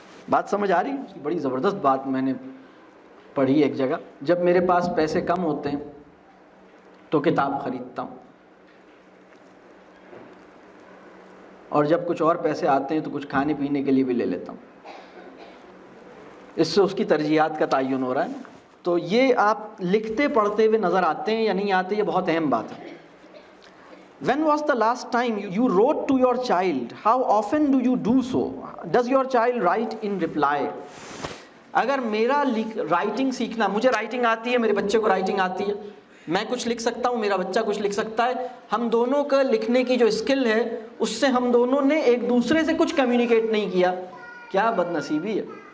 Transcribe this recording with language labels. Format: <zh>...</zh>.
<ur>بات سمجھ آ رہی؟ بڑی زبردست بات میں نے پڑھی ایک جگہ, جب میرے پاس پیسے کم ہوتے ہیں تو کتاب خریدتا ہوں, اور جب کچھ اور پیسے آتے ہیں تو کچھ کھانے پینے کے لیے بھی لے لیتا ہوں. اس سے اس کی ترجیحات کا تعین ہو رہا ہے. تو یہ آپ لکھتے پڑھتے ہوئے نظر آتے ہیں یا نہیں آتے, یہ بہت اہم بات ہے.</ur> <en>When was the last time you wrote to your child? How often do you do so? Does your child write in reply?</en> <ur>اگر میرا رائٹنگ سیکھنا, مجھے رائٹنگ آتی ہے, میرے بچے کو رائٹنگ آتی ہے, میں کچھ لکھ سکتا ہوں, میرا بچہ کچھ لکھ سکتا ہے, ہم دونوں کا لکھنے کی جو اسکل ہے اس سے ہم دونوں نے ایک دوسرے سے کچھ کمیونیکیٹ نہیں کیا, کیا بد نصیبی ہے.</ur>